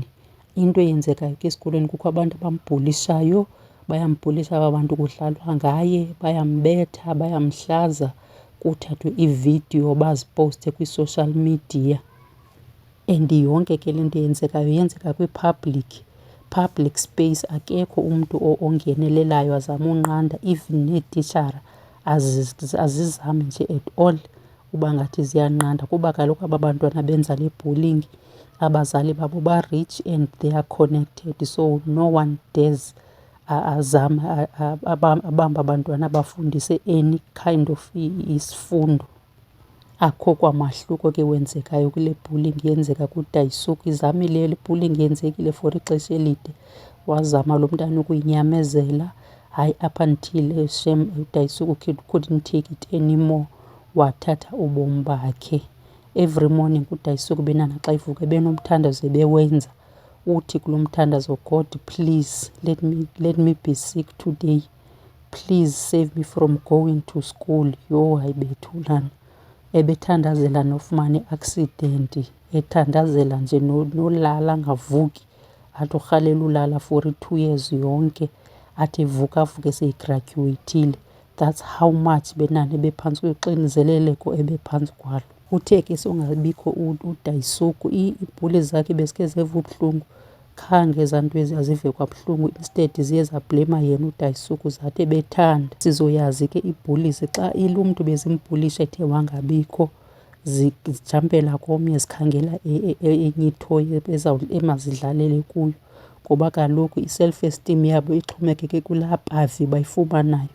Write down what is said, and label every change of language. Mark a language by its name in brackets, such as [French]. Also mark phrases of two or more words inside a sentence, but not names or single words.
[Xhosa] Into eyenzekayo ke esikolweni kukho abantu abambhulishayo, bayambhulisha aba bantu, kudlalwa ngaye, bayambetha, bayamhlaza, kuthathwe iividiyo baziposte [English] kwi-social media. [Xhosa] And yonke ke le nto yenzekayo yenzeka [English] kwi-public space. [Xhosa] Akekho umntu ongenelelayo azama unqanda, even neetitshara azizami nje [English] at all [Xhosa] uba ngathi ziyanqanda, kuba kaloku aba bantwana benza le bullying abazali babo [English] ba-rich and they are connected, so no one dares [Xhosa] azama abamba abantwana abafundise [English] any kind of [Xhosa] isifundo. Akho kwamahluko ke wenzekayo kule bullying yenzeka kuDaisuke. Izamile le bullying, yenzekile for ixesha elide, wazama lo mntana ukuyinyamezela, hayi [English] up until [Xhosa] shem uDaisuke [English] couldn't take it anymore, [Xhosa] wathatha ubomi bakhe. Every morning uDaisuke benana xa ivuka benomthandazo ebewenza, uthi kulo mthandazo, [English] God please let me be sick today, please save me from going to school. [Xhosa] Yho, hayibethulana. Ebethandazela nofumana i-accident, ethandazela nje nolala angavuki, athi urhalela ulala [English] for 2 years [Xhosa] yonke, athi evuka avuke seyigradyuweyithile. [English] That's how much [Xhosa] benani ebephantsi kwexinzeleleko ebephantsi kwalo. Uthe ke songabikho uDaisuke, iibhuli zakhe bezike zeva ubuhlungu, khange ezaa nto azive kwabuhlungu. Instead ziye zablema yena uDaisuke, zathi ebethanda. Sizoyazi ke ibhulisi xa umntu bezimbhulisha ethe wangabikho, zijampela komnye, zikhangela enye ithoyi emazidlalele kuyo, ngoba kaloku [English] i-self esteem [Xhosa] yabo ixhomekeke kulaa pavi bayifumanayo.